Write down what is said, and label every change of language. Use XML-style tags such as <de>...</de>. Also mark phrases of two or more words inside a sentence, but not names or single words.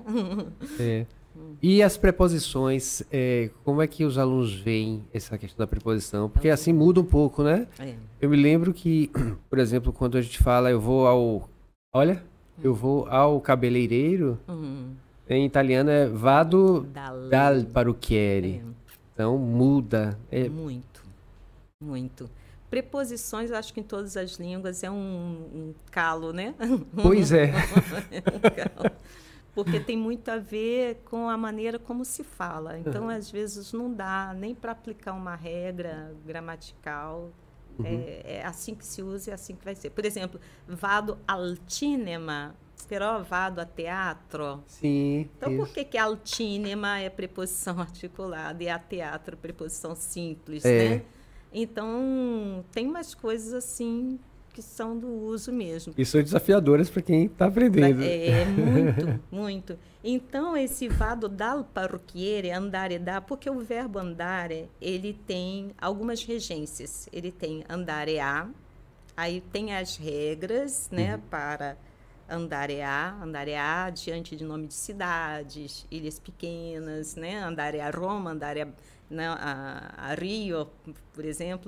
<pt>E as preposições, como é que os alunos veem essa questão da preposição? Porque assim muda um pouco, né? Eu me lembro que, por exemplo, quando a gente fala eu vou ao cabeleireiro, em italiano é</pt> <it>vado dal parrucchiere.</it> <pt>Então, muda. Muito, muito. Preposições, eu acho que em todas as línguas é um calo, né? Pois é. Porque tem muito a ver com a maneira como se fala. Então, às vezes, não dá nem para aplicar uma regra gramatical. É assim que se usa e é assim que vai ser. Por exemplo,</pt> <it>vado al cinema, però vado a teatro.</it> <pt>Sim. Então, por que</pt> <it>al cinema</it> <pt>é preposição articulada e</pt> <it>a teatro</it> <pt>preposição simples, né? Então, tem umas coisas assim que são do uso mesmo. E são desafiadoras para quem está aprendendo. Muito, muito. Então, esse</pt> <it>vado dal parrucchiere, andare da,</it> <pt>porque o verbo andare, ele tem algumas regências. Ele tem</pt> <it>andare a,</it> <pt>Aí tem as regras, né, para andarear diante de nome de cidades, ilhas pequenas, né, andarear Roma, andarear, né, a Rio, por exemplo.</pt>